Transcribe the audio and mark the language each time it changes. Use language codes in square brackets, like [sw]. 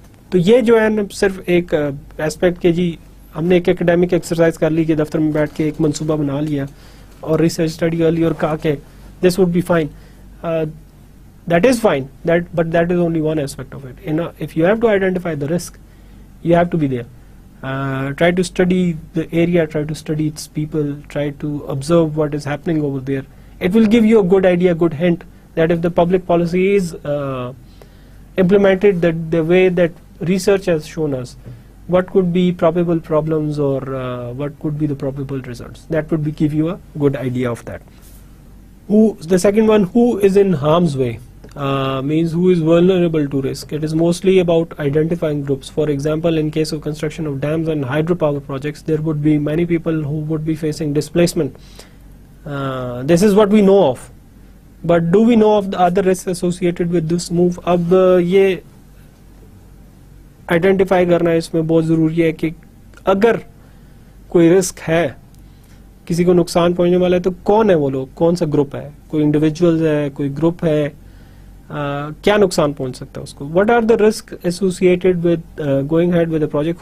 [ur] تو یہ جو ہے نا صرف ایک ایسپیکٹ کہ جی ہم نے ایک اکیڈیمک ایکسرسائز کر لی کہ دفتر میں بیٹھ کے ایک منصوبہ بنا لیا اور ریسرچ اسٹڈی کر لی اور کہا کہ [en] This would be fine, that is fine, but that is only one aspect of it. If you have to identify the risk, you have to be there, try to study the area, try to study its people, try to observe what is happening over there. It will give you a good idea, good hint that if the public policy is implemented the way that research has shown us, what could be probable problems or what could be the probable results. That would give you a good idea of that. The second one, who is in harm's way, means who is vulnerable to risk. It is mostly about identifying groups. For example, in case of construction of dams and hydropower projects, there would be many people who would be facing displacement. This is what we know of. But do we know of the other risks associated with this move? [ur] اب یہ identify کرنا اس میں بہت ضروری ہے کہ اگر کوئی رسک ہے, کسی کو نقصان پہنچنے والا ہے, تو کون ہے وہ لوگ, کون سا گروپ ہے, کوئی انڈیویجولز ہے, کوئی گروپ ہے, کیا نقصان پہنچ سکتا ہے اس کو. [en] What are the risks associated with going ahead with the project?